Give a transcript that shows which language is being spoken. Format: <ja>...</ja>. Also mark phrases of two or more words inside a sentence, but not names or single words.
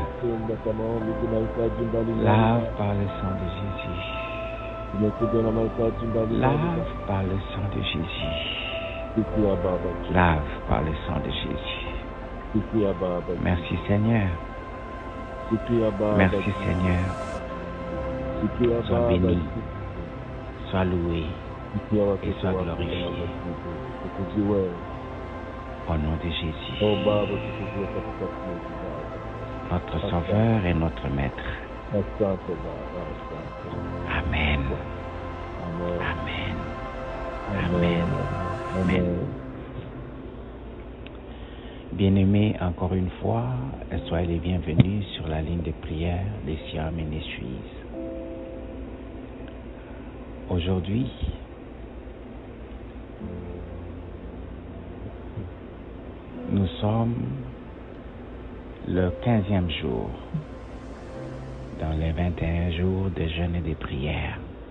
<sw>Chumba cha maombi tunahitaji mbalimbali.</sw> <fr>Lave par le sang de Jésus.</fr> <sw>Tumekuja na mahitaji mbalimbali.</sw> <fr>Lave par le sang de Jésus.</fr> <sw>Sikia Baba.</sw> <fr>Lave par le sang de Jésus.</fr> <sw>Sikia Baba.</sw> <fr>Merci Seigneur.</fr> <sw>Sikia Baba.</sw> <fr>Merci Seigneur.</fr> <sw>Sikia</sw> <fr>Sois</fr> <sw>Baba.</sw> <fr>béni. Sois loué.</fr> <sw>Sikia watoto</sw> <fr>Et sois</fr> <sw>wako,</sw> <fr>glorifié.</fr> <sw>Baba. Tukuziwe.</sw> <fr>Au nom de Oh Jésus,</fr> <sw>Baba, tukuziwe katika Kristo Baba.</sw> <fr>notre Sauveur et notre Maître.</fr> <sw>Asante Baba. Asante. Amen. Amen. Amen. Amen. Amen.</sw> <fr>Bien-aimés, encore une fois, soyez les bienvenus sur la ligne de prière des Siam et des Suisses. Aujourd'hui, nous sommes le 15e jour dans les 21 jours de jeûne et de prière.</fr>